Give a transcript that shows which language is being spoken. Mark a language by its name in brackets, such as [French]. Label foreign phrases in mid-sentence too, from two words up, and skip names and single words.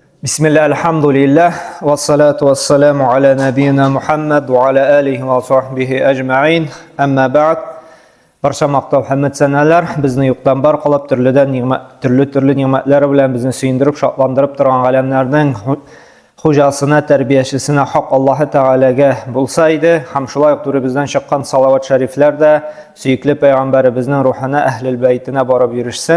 [Arabic] بسم الله، الحمد لله، والصلاة والسلام على نبينا محمد وعلى آله وصحبه أجمعين. أما بعد. [Uzbek] Barcha maqtov hamd sanalar bizni yo'qdan bor qilib turli ne'matlar bilan bizni suyundirib, shodlantirib turgan alamlarning xo'jasina, tarbiyachisina haq Alloh taolaga bo'lsa edi, ham shulay turib bizdan chiqqan salovat shariflarda suyukli payg'ambarimizning ruhina, ahlul baytina borib yurishsin.